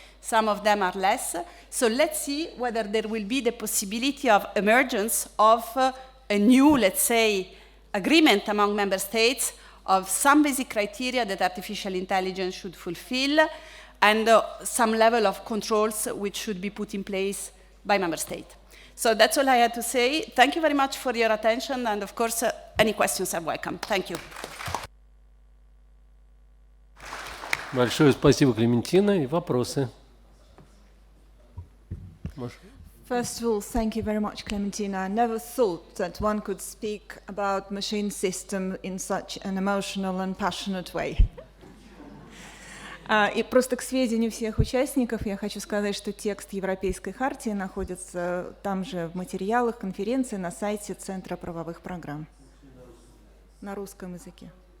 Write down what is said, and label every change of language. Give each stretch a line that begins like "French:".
English: Some of them are less. So let's see whether there will be the possibility of emergence of a new, let's say, agreement among member states of some basic criteria that artificial intelligence should fulfill, and some level of controls which should be put in place by member state. So that's all I had to say. Thank you very much for your attention, and of course, any questions are welcome. Thank you.
Russian: Большое спасибо, Клементина. И вопросы?
English: First of all, thank you very much, Clementina. I never thought that one could speak about machine system in such an emotional and passionate way.
Russian: И просто к сведению всех участников я хочу сказать, что текст Европейской хартии находится там же в материалах конференции на сайте Центра правовых программ на русском языке.